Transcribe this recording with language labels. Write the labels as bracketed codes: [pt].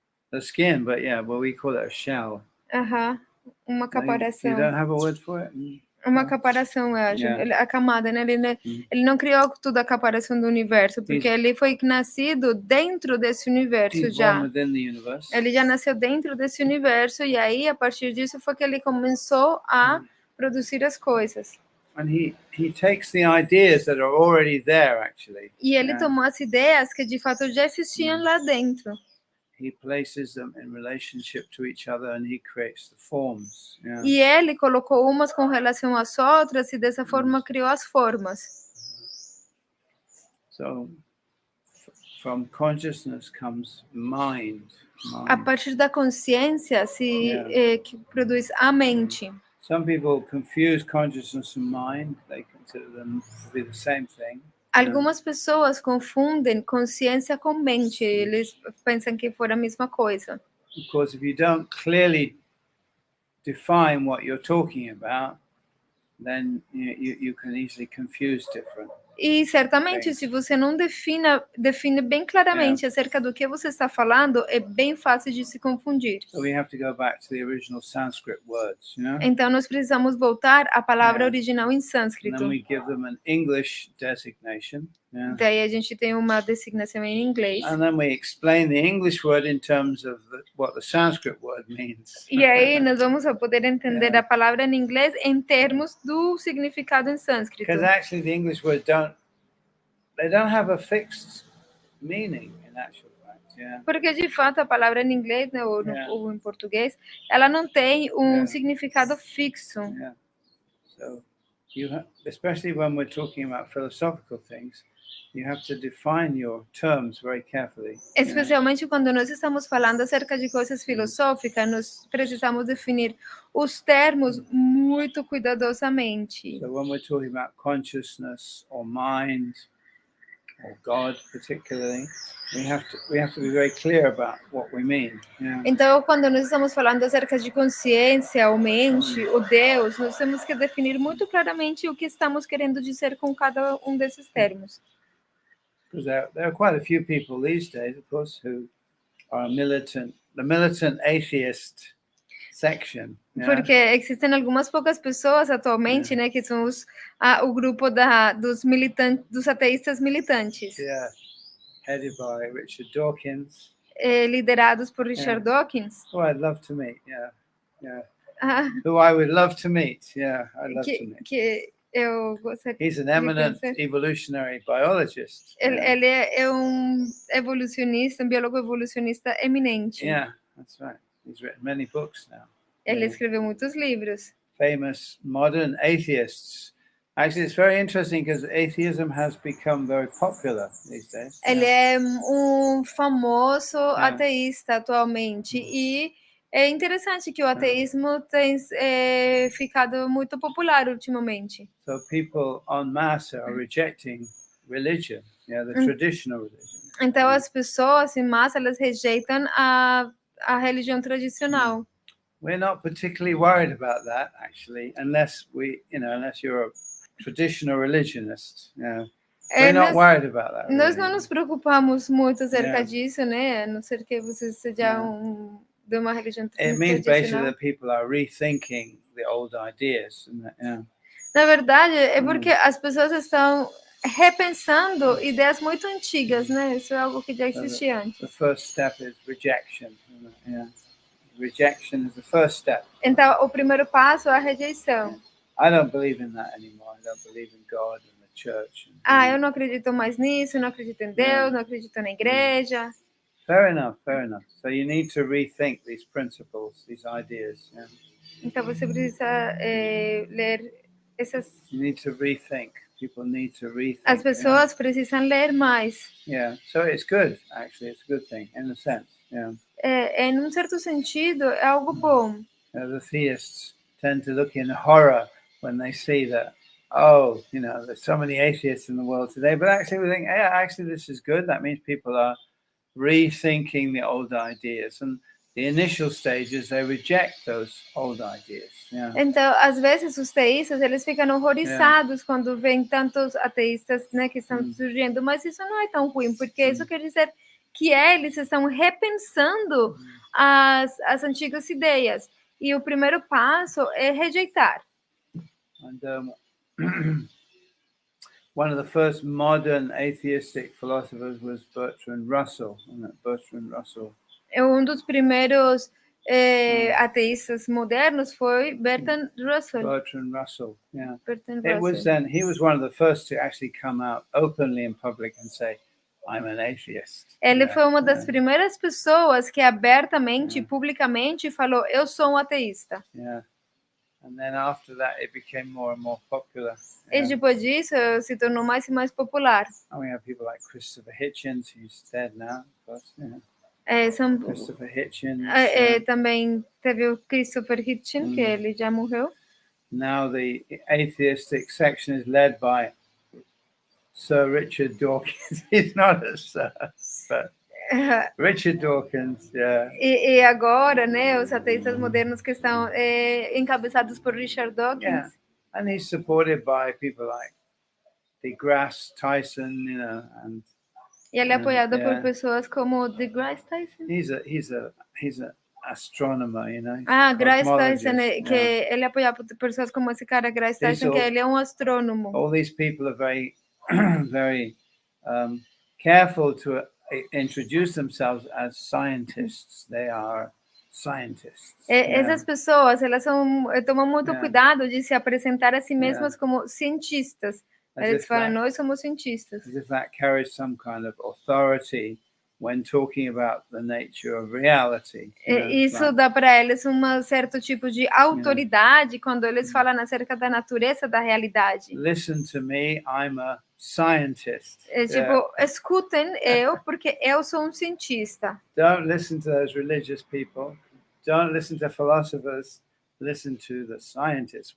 [en] The skin, but we call it a shell. [pt] Uma caparação. [en] You don't have a word for it? [pt] Uma caparação, eu acho. A camada, né? Ele não criou toda a caparação do universo, porque ele foi nascido dentro desse universo já. Ele já nasceu dentro desse universo e aí, a partir disso, foi que ele começou a produzir as coisas. [en] And he takes the ideas that are already there, actually. [pt] E ele tomou as ideias que de fato já existiam lá dentro. [en] He places them in relationship to each other and he creates the forms. Yeah. [pt] E ele colocou umas com relação às outras e dessa forma criou as formas. [en] So, from consciousness comes mind. [pt] A partir da consciência que produz a mente. [en] Some people confuse consciousness and mind. They consider them to be the same thing. [pt] Algumas pessoas confundem consciência com mente. Eles pensam que for a mesma coisa. [en] Of course, if you don't clearly define what you're talking about, then you can easily confuse different. [pt] E certamente, [en] things. [pt] se você não define bem claramente acerca do que você está falando, é bem fácil de se confundir. [en] So we have to go back to the original Sanskrit words, you know? [pt] Então, nós precisamos voltar à palavra original em [en] And [pt] sânscrito. [en] then we give them an English designation. Yeah. [pt] Daí a gente tem uma designação em inglês. [en] And then we explain the English word in terms of what the Sanskrit word means. [pt] E aí nós vamos poder entender a palavra em inglês em termos do significado em sânscrito. [en] Because actually the English words they don't have a fixed meaning in actual fact. Yeah. [pt] Porque de fato a palavra em inglês, né, ou em português, ela não tem um significado fixo. [en] Yeah. So especially when we're talking about philosophical things, you have to define your terms very carefully. [pt] Especialmente quando nós estamos falando acerca de coisas filosóficas, nós precisamos definir os termos muito cuidadosamente. [en] So when we're talking about consciousness or mind or God particularly, we have to be very clear about what we mean. Yeah. [pt] Então, quando nós estamos falando acerca de consciência, ou mente, ou Deus, nós temos que definir muito claramente o que estamos querendo dizer com cada um desses termos. [en] Because there are quite a few people these days, of course, who are the militant atheist section. Yeah? [pt] Porque existem algumas poucas pessoas atualmente, né, que são o grupo dos ateístas militantes. [en] Yeah, headed by Richard Dawkins. [pt] Liderados por Richard Dawkins. [en] Oh, I'd love to meet. Who I would love to meet. Yeah, I'd love to meet. [pt] Que eu gostaria. [en] He's an eminent evolutionary biologist. [pt] Ele é evolucionista, biólogo evolucionista eminente. [en] Yeah, that's right. He's written many books now. [pt] Ele escreveu muitos livros. [en] Famous modern atheists. Actually, it's very interesting because atheism has become very popular these days. [pt] Ele é famoso ateísta atualmente e é interessante que o ateísmo tem ficado muito popular ultimamente. [en] So people en masse are rejecting religion, the traditional religion. [pt] Então as pessoas em massa elas rejeitam a religião tradicional. [en] We're not particularly worried about that actually, unless you're a traditional religionist. We're not worried about that. [pt] Nós não nos preocupamos muito acerca disso, né? A não ser que você seja de uma religião [en] tradicional. It means basically that people are rethinking the old ideas. [pt] Na verdade, é porque as pessoas estão repensando ideias muito antigas, né? Isso é algo que já existia antes. [en] The first step is rejection. Rejection is the first step. [pt] Então, o primeiro passo é a rejeição. [en] I don't believe in that anymore. I don't believe in God and the church. [pt] Eu não acredito mais nisso, não acredito em Deus, não acredito na igreja. [en] Fair enough. So you need to rethink these principles, these ideas. [pt] Então você precisa ler essas. [en] You need to rethink. People need to rethink. [pt] As pessoas precisam ler mais. [en] Yeah. So it's good. Actually, it's a good thing in a sense. Yeah. [pt] Em um certo sentido, é algo bom. [en] The theists tend to look in horror when they see that, there's so many atheists in the world today. But actually we think, actually this is good. That means people are rethinking the old ideas. And the initial stages, they reject those old ideas. Yeah. [pt] Então, às vezes, os teístas, eles ficam horrorizados quando vêm tantos ateístas, né, que estão surgindo. Mas isso não é tão ruim, porque isso quer dizer que eles estão repensando as antigas ideias. E o primeiro passo é rejeitar. [en] And one of the first modern atheistic philosophers was Bertrand Russell. Bertrand Russell. [pt] Um dos primeiros ateístas modernos foi Bertrand Russell. [en] Bertrand Russell, yeah. Bertrand It was then he was one of the first to actually come out openly in public and say, I'm an atheist. [pt] Ele foi uma das primeiras pessoas que abertamente, publicamente falou, eu sou um ateísta. [en] Yeah. And then after that it became more and more popular. [pt] E depois disso se tornou mais e mais popular. [en] And we have people like Christopher Hitchens, who's dead now, of course. Christopher Hitchens. [pt] Também teve o Christopher Hitchens, que ele já morreu. [en] Now the atheistic section is led by Sir Richard Dawkins. He's not a sir, but Richard Dawkins, yeah. [pt] E agora, né, os ateístas modernos que estão encabeçados por Richard Dawkins. [en] Yeah. And he's supported by people like deGrasse Tyson, and [pt] E ele é apoiado por [en] yeah. [pt] pessoas como deGrasse Tyson. [en] He's a astronomer, Grace Tyson, cosmologist. [pt] que ele é apoiado por pessoas como esse cara, Grace Tyson, que ele é um astrônomo. [en] All these people are very, very careful to introduce themselves as scientists. They are scientists. [pt] Essas pessoas, elas tomam muito cuidado de se apresentar a si mesmas como cientistas. Eles falam, nós somos cientistas. [en] As if that carries some kind of authority when talking about the nature of reality. [pt] Isso dá para eles um certo tipo de autoridade quando eles falam acerca da natureza da realidade. [en] Listen to me, I'm a scientist. [pt] Tipo, escutem eu, porque eu sou um cientista. [en] Don't listen to those religious people. Don't listen to philosophers. Listen to the scientists.